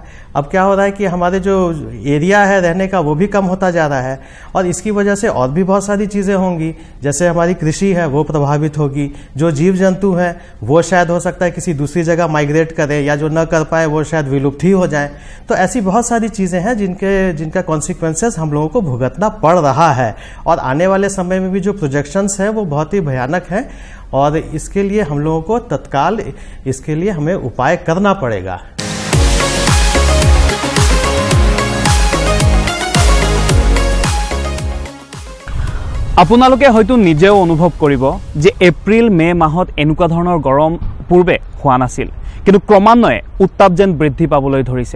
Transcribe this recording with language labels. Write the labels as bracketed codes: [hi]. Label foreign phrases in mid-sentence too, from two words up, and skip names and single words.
[hi] अब क्या हो रहा है कि हमारे जो एरिया है रहने का वो भी कम होता जा रहा है और इसकी वजह से और भी बहुत सारी चीज़ें होंगी, जैसे हमारी कृषि है वो प्रभावित होगी, जो जीव जंतु हैं वो शायद हो सकता है किसी दूसरी जगह माइग्रेट करें या जो न कर पाए वो शायद विलुप्त ही हो जाए। तो ऐसी बहुत सारी चीज़ें हैं जिनका कॉन्सिक्वेंसेस हम लोगों को भुगतना पड़ रहा है और आने वाले समय में भी जो प्रोजेक्शंस हैं वो बहुत ही भयानक हैं और इसके लिए हम लोगों को तत्काल इसके लिए हमें उपाय करना पड़ेगा। [as] আপোনালোকে হয়তো নিজেও অনুভৱ কৰিব যে এপ্ৰিল মে মাহত এনেকুৱা ধৰণৰ গৰম পূৰ্বে হোৱা নাছিল, কিন্তু ক্ৰমান্বয়ে উত্তাপ যেন বৃদ্ধি পাবলৈ ধৰিছে।